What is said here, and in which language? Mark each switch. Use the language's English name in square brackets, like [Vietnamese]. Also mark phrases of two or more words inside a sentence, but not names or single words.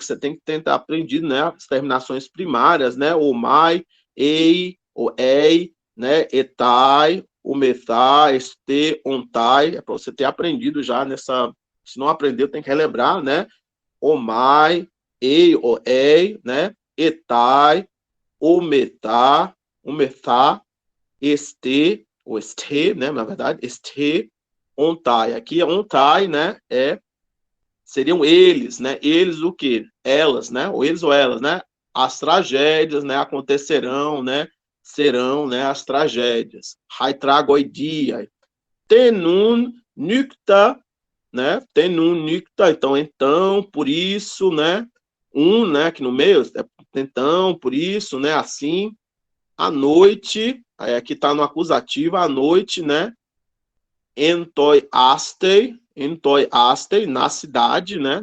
[Portuguese] você tem que tentar aprender, né, as terminações primárias, né, o mai, ei, o ei, né, etai, o metai, este, ontai, é para você ter aprendido já nessa, se não aprendeu, tem que relembrar, né, o mai, ei, o ei, né, etai, o metá, este, ou este, né, na verdade, este, ontai, aqui ontai, né, seriam eles, né? Eles o quê? Elas, né? Ou eles ou elas, né? As tragédias, né? Acontecerão, né? Serão, né? As tragédias. [Greek] αἱ τραγῳδίαι. τὴν νύκτα, né? τὴν νύκτα. [Portuguese] Então, por isso, né? Né? Aqui no meio, então, por isso, né? Assim, à noite, aí aqui tá no acusativo, à noite, né? [Greek] ἐν τῷ ἄστει, [Portuguese] na cidade, né?